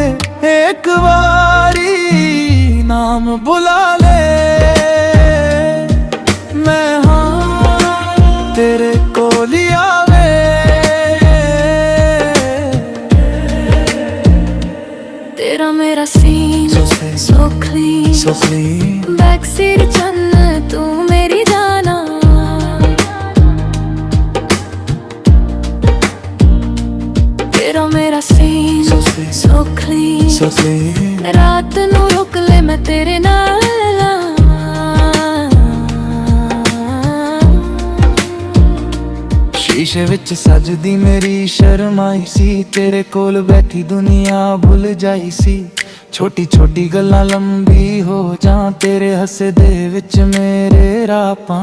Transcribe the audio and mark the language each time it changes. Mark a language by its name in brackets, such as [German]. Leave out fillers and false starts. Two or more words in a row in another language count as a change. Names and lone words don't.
[Punjabi] ਇੱਕ ਬਾਰੀ ਨਾਮ ਬੁਲਾ ਲੈ, ਮੈਂ ਹਾਂ ਤੇਰੇ ਕੋਲ ਹੀ ਆਵੇ। ਤੇਰਾ ਮੇਰਾ ਸੀਨ [English] so clean, back seat [Punjabi] ਚੰਨ ਤੂੰ ਮੇਰੀ ਜਾਣਾ। ਤੇਰਾ ਮੇਰਾ ਸੀਨ [English] so clean, [Punjabi] ਰਾਤ ਨੂੰ ਰੁਕ ਲੈ ਮੈਂ ਤੇਰੇ ਨਾਲ। ਸ਼ੀਸ਼ੇ ਵਿੱਚ ਸਜਦੀ ਮੇਰੀ ਸ਼ਰਮਾਈ ਸੀ, ਤੇਰੇ ਕੋਲ ਬੈਠੀ ਦੁਨੀਆ ਭੁੱਲ ਜਾਈ ਸੀ। ਛੋਟੀ ਛੋਟੀ ਗੱਲਾਂ ਲੰਬੀ ਹੋ ਜਾ, ਤੇਰੇ ਹੱਸੇ ਦੇ ਵਿੱਚ ਮੇਰੇ ਰਾਪਾਂ।